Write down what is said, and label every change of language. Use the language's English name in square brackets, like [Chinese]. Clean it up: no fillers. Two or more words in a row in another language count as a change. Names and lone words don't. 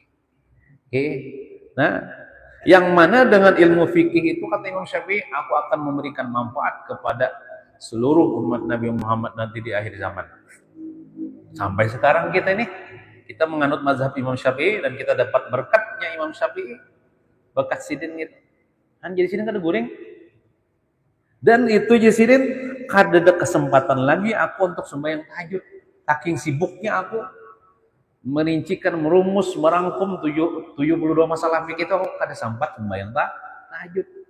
[Indonesian] Nah, yang mana dengan ilmu fikih itu kata Imam Syafi'i, aku akan memberikan manfaat kepada seluruh umat Nabi Muhammad nanti di akhir zaman. Sampai sekarang kita menganut mazhab Imam Syafi'i dan kita dapat berkatnya Imam Syafi'i, berkat sidin gitu. Kan jadi sidin kada goreng. Dan itu jadi sidin kada ada kesempatan lagi aku untuk sembahyang tahajud. Saking sibuknya aku merincikan, merumus, merangkum 72 masalah fikih itu, aku kada sempat sembahyang tahajud.